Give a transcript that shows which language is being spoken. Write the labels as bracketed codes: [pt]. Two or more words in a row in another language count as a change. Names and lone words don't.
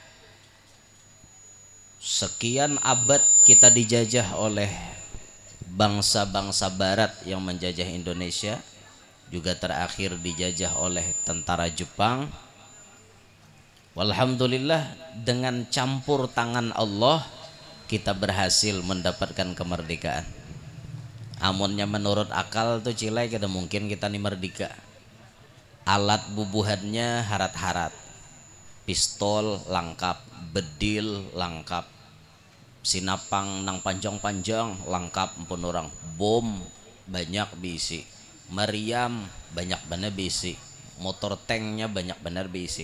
[id] Sekian abad kita dijajah oleh bangsa-bangsa barat yang menjajah Indonesia, juga terakhir dijajah oleh tentara Jepang. Walhamdulillah, dengan campur tangan Allah kita berhasil mendapatkan kemerdekaan. [bjn] Amunnya menurut akal tuh cilai kada mungkin kita nih merdeka. Alat bubuhannya harat-harat, pistol lengkap, bedil lengkap, sinapang nang panjang-panjang lengkap pun orang, bom banyak bisi, meriam banyak bener bisi, motor tanknya banyak bener bisi.